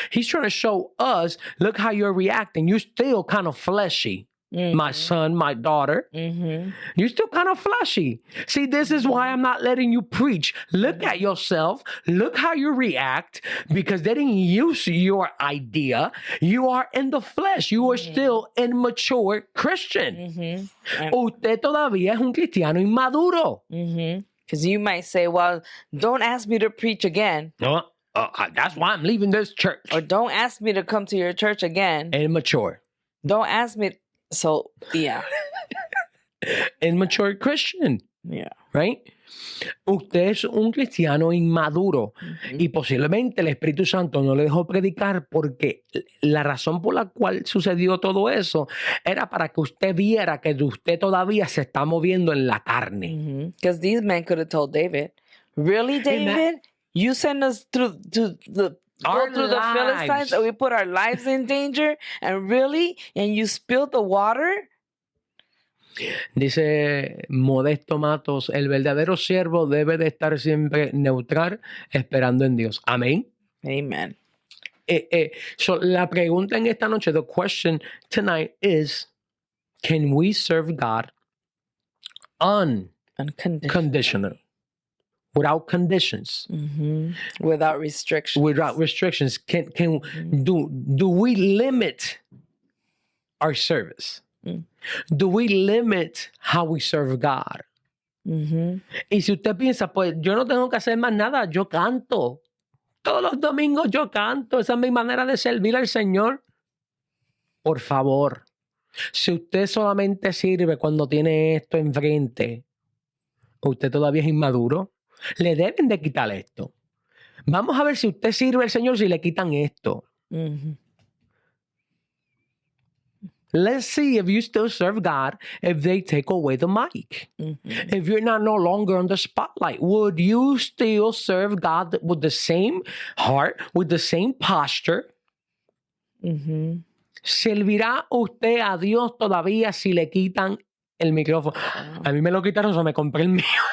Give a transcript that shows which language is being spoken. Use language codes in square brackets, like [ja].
[en] He's trying to show us, look how you're reacting. You're still kind of fleshy, my son, my daughter. You're still kind of fleshy. See, this is why I'm not letting you preach. Look at yourself. Look how you react, because they didn't use your idea. You are in the flesh. You are still immature Christian. [es] Usted todavía es un cristiano inmaduro. [en] Because you might say, well, don't ask me to preach again. No, that's why I'm leaving this church. Or don't ask me to come to your church again. Immature. Don't ask me. So, yeah. Immature Christian. Yeah. Right? [es] Usted es un cristiano inmaduro y posiblemente el Espíritu Santo no le dejó predicar porque la razón por la cual sucedió todo eso era para que usted viera que usted todavía se está moviendo en la carne. [en] Because these men could have told David, really, David? You send us through the Philistines and we put our lives in danger? And you spilled the water? [es] Dice Modesto Matos, el verdadero siervo debe de estar siempre neutral, esperando en Dios. Amén. [en] Amen. So [es] la pregunta en esta noche, [en] the question tonight is, can we serve God unconditionally? without conditions, without restrictions. Without restrictions, do we limit our service? Do we limit how we serve God? [es] Y si usted piensa, pues yo no tengo que hacer más nada, yo canto. Todos los domingos yo canto. Esa es mi manera de servir al Señor. Por favor, si usted solamente sirve cuando tiene esto enfrente, usted todavía es inmaduro, le deben de quitar esto. Vamos a ver si usted sirve al Señor si le quitan esto. [en] Let's see if you still serve God if they take away the mic. If you're no longer on the spotlight, would you still serve God with the same heart, with the same posture? [es] ¿Servirá usted a Dios todavía si le quitan el micrófono? A mí me lo quitaron, so me compré el mío.